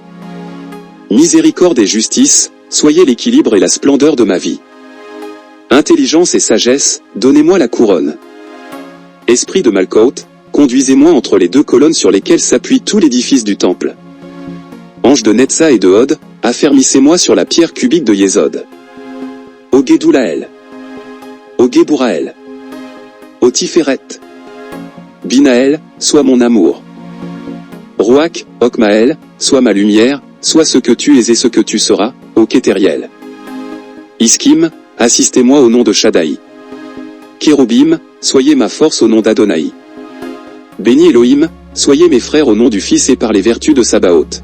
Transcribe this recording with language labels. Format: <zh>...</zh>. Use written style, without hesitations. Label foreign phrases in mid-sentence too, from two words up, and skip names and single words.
<fr>Miséricorde et justice, soyez l'équilibre et la splendeur de ma vie. Intelligence et sagesse, donnez-moi la couronne. Esprit de Malkout, conduisez-moi entre les deux colonnes sur lesquelles s'appuie tout l'édifice du temple. Ange de Netza et de Hod, affermissez-moi sur la pierre cubique de Yésod. Ogédoulaël. Ogéburaël. Otiferet. Binaël, sois mon amour. Rouak, Okmaël, sois ma lumière, sois ce que tu es et ce que tu seras, ô Kétériel. Iskim, assistez-moi au nom de Shaddai. Kérubim, soyez ma force au nom d'Adonai. Béni Elohim, soyez mes frères au nom du Fils et par les vertus de Sabaoth.</fr>